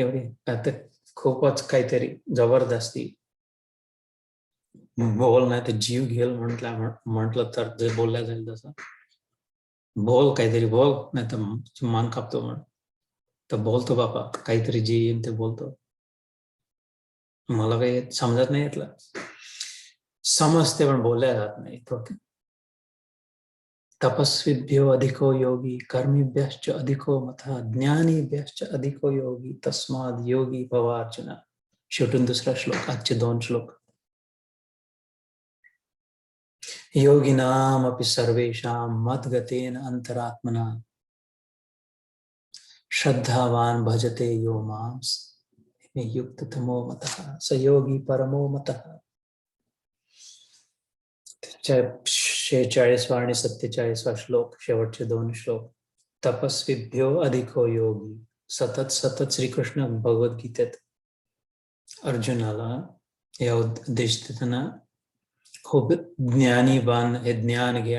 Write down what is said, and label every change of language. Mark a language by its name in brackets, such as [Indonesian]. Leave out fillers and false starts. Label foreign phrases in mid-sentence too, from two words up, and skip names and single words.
[Marathi] एवढी आता खूपच काहीतरी जबरदस्ती बोल, नाही तर जीव घेल म्हटलं तर जे बोलल्या जाईल तसं बोल, काहीतरी बोल, नाही तर मान कापतो म्हण. तर बोलतो बापा, काहीतरी जे येईल ते बोलतो. मला काही समजत नाही यातलं. समजते पण बोलल्या जात नाही. [Sanskrit] तपस्वीभ्यो अधिको योगी कर्मीभ्यश्च अधिको मतः ज्ञानीभ्यश्च अधिको योगी तस्माद योगी भव अर्जुन. [Marathi] शेवटून दुसरा श्लोक, आजचे 2 श्लोक. [Sanskrit] योगिनामपि सर्वेषां मद्गतेन अंतरात्मना श्रद्धावान भजते यो मां युक्ततमो मतः स योगी परमो मतः. [Marathi] 46 आणि 47 श्लोक, शेवटचे 2 श्लोक. [Sanskrit] तपस्वीभ्यो अधिको योगी. [Marathi] सतत श्रीकृष्ण भगवद्गीतेत अर्जुनाला या उपदेश देताना खूप ज्ञानी बन, हे ज्ञान घेण.